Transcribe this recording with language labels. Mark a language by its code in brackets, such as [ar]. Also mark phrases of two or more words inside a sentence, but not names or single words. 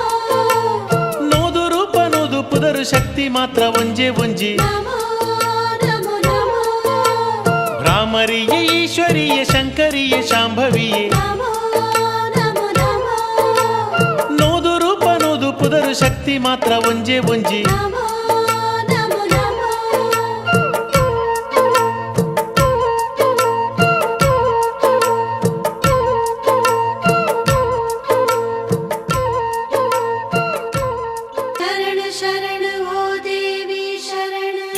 [tcy] ನೋದು ರೂಪ ನೋದು ಪುದರು ಶಕ್ತಿ ಮಾತ್ರ ಒಂಜೆ ಒಂಜಿ [sa] ನಮೋ ನಮೋ ನಮೋ ಭ್ರಾಮರಿಯ ಈಶ್ವರಿಯ ಶಂಕರಿಯ ಶಾಂಭವಿಯೇ ನಮೋ ನಮೋ ನಮೋ [tcy] ನೋದು ರೂಪ ನೋದು ಪುದರು ಶಕ್ತಿ ಮಾತ್ರ ಒಂಜೆ ಒಂಜಿ [sa] ನಮೋ ನಮೋ ನಮೋ ಶರಣ ಶರಣ ಓ ದೇವಿ ಶರಣ